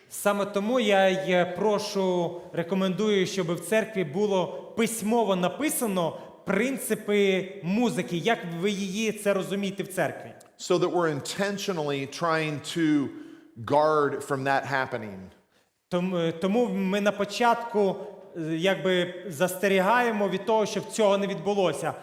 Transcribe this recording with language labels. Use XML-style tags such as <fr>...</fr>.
<uk>Саме тому я рекомендую, щоб в церкві було письмово написано принципи музики, як ви її це розумієте в церкві.</uk> <en>So that we're intentionally trying to guard from that happening.</en> <uk>Тому ми на початку якби застерігаємо від того, щоб цього не відбулося.</uk>